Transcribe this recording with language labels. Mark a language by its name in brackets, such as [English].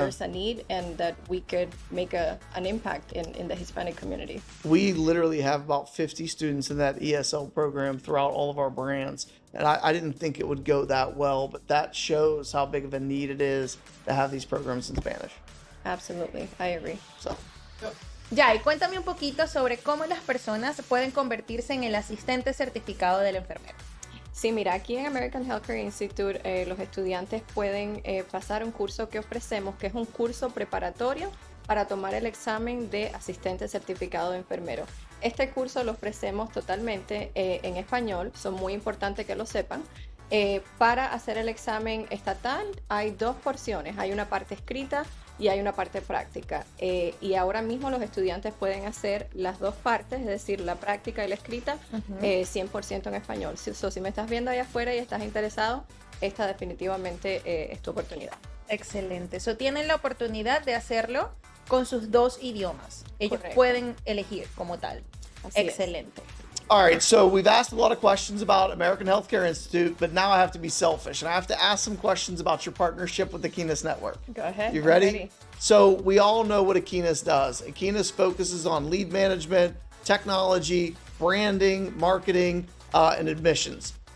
[English] There's a need, and that we could make an impact in the Hispanic community. We literally have about 50 students in that ESL program throughout all of our brands. And I didn't think it would go that well, but that shows how big of a need it is to have these programs in Spanish. Absolutely, I agree. So. [Spanish] Ya, y cuéntame un poquito sobre cómo las personas pueden convertirse en el asistente certificado del enfermero. Sí, mira, aquí en American Healthcare Institute los estudiantes pueden pasar un curso que ofrecemos, que es un curso preparatorio para tomar el examen de asistente certificado de enfermero. Este curso lo ofrecemos totalmente en español, son muy importantes que lo sepan. Para hacer el examen estatal hay dos porciones, hay una parte escrita y hay una parte práctica. Y ahora mismo los estudiantes pueden hacer las dos partes, es decir, la práctica y la escrita, 100% en español. Si me estás viendo ahí afuera y estás interesado, esta definitivamente es tu oportunidad. Excelente. So, tienen la oportunidad de hacerlo con sus dos idiomas. Ellos Correcto. pueden elegir como tal. Así Excelente. [English] All right, so we've asked a lot of questions about American Healthcare Institute, but now I have to be selfish and I have to ask some questions about your partnership with Aquinas Network. Go ahead. You I'm ready? So we all know what Aquinas does. Aquinas focuses on lead management, technology, branding, marketing, and admissions.